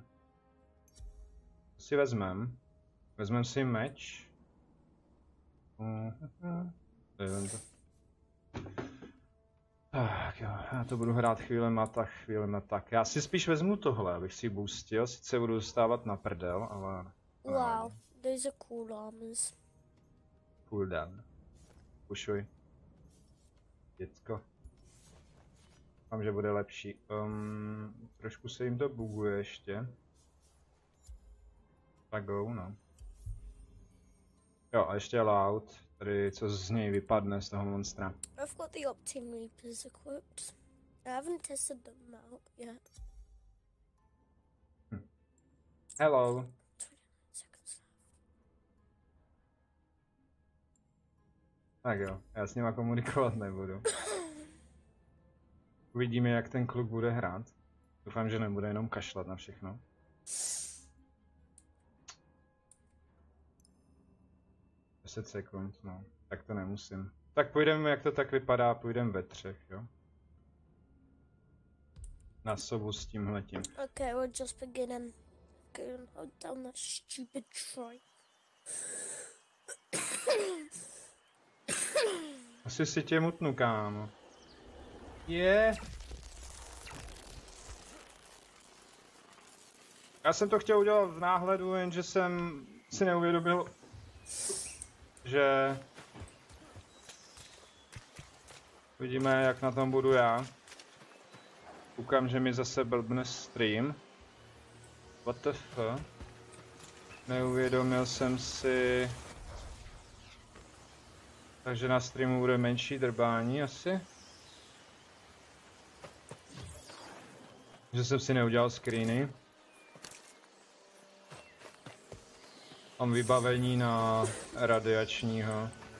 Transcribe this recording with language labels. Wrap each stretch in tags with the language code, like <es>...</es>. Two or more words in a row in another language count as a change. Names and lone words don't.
<cs>Co si vezmem? Vezmem si meč. Tak jo, já to budu hrát chvílema tak. Já si spíš vezmu tohle, abych si boostil, sice budu dostávat na prdel, ale...</cs> <en>Wow, these are cool armors.</en> <cs>Cooldown. Pušuj. Děcko. Mám, že bude lepší. Trošku se jim to buguje ještě. Tak go, no. Jo, a ještě loud. Tady co z něj vypadne z toho monstra.</cs> <en>I've got the Optim Reapers equipped. I haven't tested them out yet. Hello. 29 seconds.</en> <cs>Tak jo, já s nima komunikovat nebudu. Uvidíme, jak ten kluk bude hrát. Doufám, že nebude jenom kašlat na všechno. Deset sekund, no. Tak to nemusím. Tak půjdeme, jak to tak vypadá, půjdeme ve 3, jo? Na sobu s tímhletím.</cs> <en>Okay, we're just beginning. and hold down that stupid try.</en> <cs>Asi si tě mutnu, kámo. Je. Já jsem to chtěl udělat v náhledu, jenže jsem si neuvědomil, že... Vidíme, jak na tom budu já. Koukám, že mi zase blbne stream.</cs> <en>What the fuck?</en> <cs>Neuvědomil jsem si... Takže na streamu bude menší drbání asi. Že jsem si neudělal screeny. Mám vybavení na radiačního.</cs>